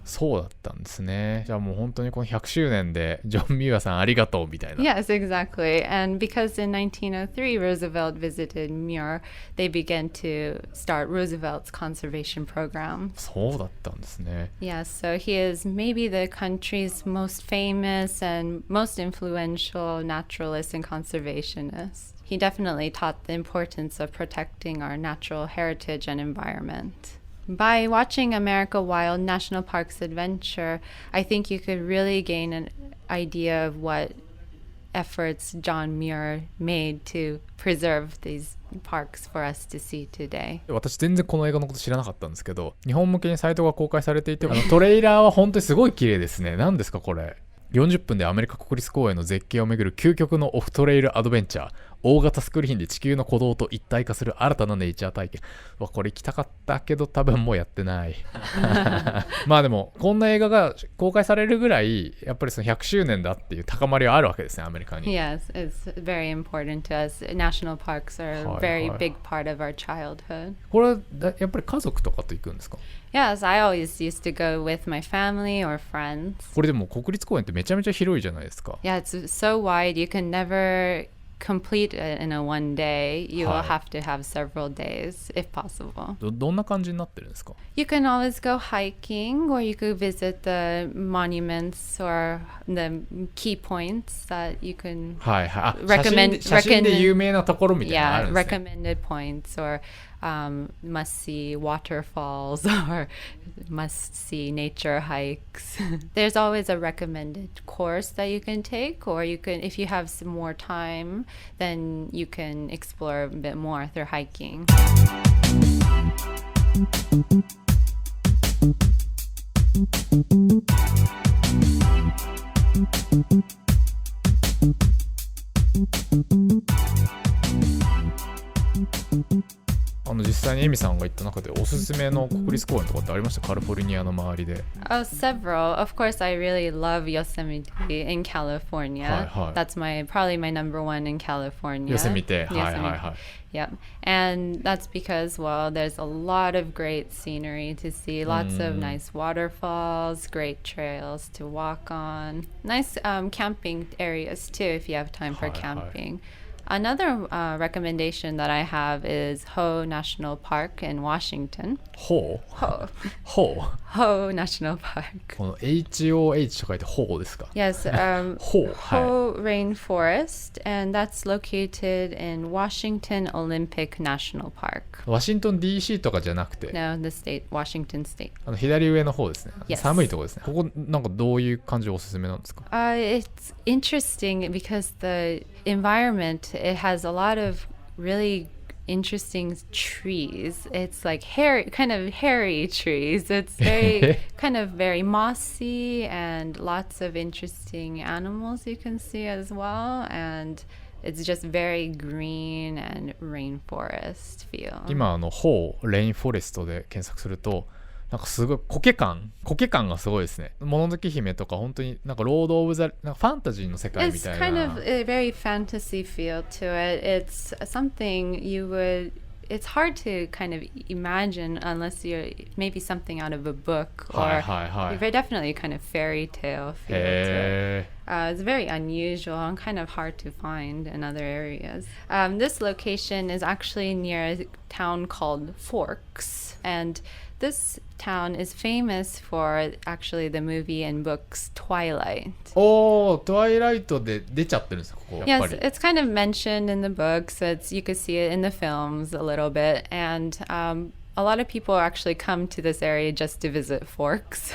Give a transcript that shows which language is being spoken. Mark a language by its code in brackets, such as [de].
[ja] そうだったんですね。じゃあもう本当にこの100周年でジョン・ミュアさんありがとうみたいな。 [en] Yes, exactly. And because in 1903 Roosevelt visited Muir, they began to start Roosevelt's conservation program. [ja] そうだったんですね。 [en] Yes, so he is maybe the country's most famous and most influential naturalist and conservationist. He definitely taught the importance of protecting our natural heritage and environment. By watching America Wild National Parks Adventure, I think you could really gain an idea of what efforts John Muir made to preserve these parks for us to see today. [ja] 私全然この映画のこと知らなかったんですけど、日本向けにサイトが公開されていて、トレーラーは本当にすごい綺麗ですね。何ですかこれ。 40分でアメリカ国立公園の絶景を巡る究極のオフトレイルアドベンチャー。大型スクリーンで地球の鼓動と一体化する新たなネイチャー体験。これ行きたかったけど多分もうやってない。まあでもこんな映画が公開されるぐらいやっぱりその100周年だっていう高まりはあるわけですね、アメリカに。 [en] Yes, it's very important to us. National parks are a very big part of our childhood. [ja] これやっぱり家族とかと行くんですか？ [en] Yes, I always used to go with my family or friends. [ja] これでも国立公園ってめちゃめちゃ広いじゃないですか。 [en] Yeah, it's so wide. You can never complete it in a one day. You will have to have several days if possible. [ja] どんな感じになってるんですか？ [en] You can always go hiking, or you could visit the monuments or the key points that you can [ja] はいはい。あ、 [en] recommend. [ja] 写真で有名なところみたいなのあ [en] Yeah, [ja] るんですね。 [en] recommended points or must-see waterfalls or must-see nature hikes. There's always a recommended course that you can take, or you can, if you have some more time, then you can explore a bit more through hiking. [ja] 実際にエミさんが言った中でおすすめの国立公園とかってありました？カリフォルニアの周りで。 [en] Oh, several. Of course, I really love Yosemite in California. That's probably my number one in California. [ja] Yosemite. はいはいはい。 [en] Yep. And that's because, well, there's a lot of great scenery to see, lots of nice waterfalls, great trails to walk on, nice camping areas too if you have time for camping. Another recommendation that I have is Ho National Park in Washington. Ho? Ho National Park. [ja] この HOH と書いて Ho ですか？ [en] Yes, Ho Rainforest, and that's located in Washington Olympic National Park. [ja] ワシントン DC とかじゃなくて [en] No, the state, Washington State. [ja] 左上の方ですね。 [en] Yes. [ja] 寒いとこですね。ここなんかどういう感じおすすめなんですか？ [en] It's interesting because the environment, it has a lot of really interesting trees. It's like kind of hairy trees. It's very kind of very mossy, and lots of interesting animals you can see as well, and it's just very green and rainforest feel. [ja] 今Hoレインフォレストで検索するとなんかすごいコケ感がすごいですね。もののけ姫とか本当になんかロード・オブ・ザ、なんかファンタジーの世界み [en] It's [ja] たい [en] kind [ja] な。 [en] of a very fantasy feel to it. It's something you would. It's hard to kind of imagine unless you're maybe something out of a book or [ja] はいはいはい。 [en] very definitely kind of fairy tale feel to it. へ It's very unusual and kind of hard to find in other areas. This location is actually near a town called Forks, and this town is famous for actually the movie and books Twilight. [ja] おー、トワイライトで出ちゃってるんですか、ここやっぱ [en] Yes, [ja] り。 [en] it's kind of mentioned in the books. You could see it in the films a little bit, and a lot of people actually come to this area just to visit Forks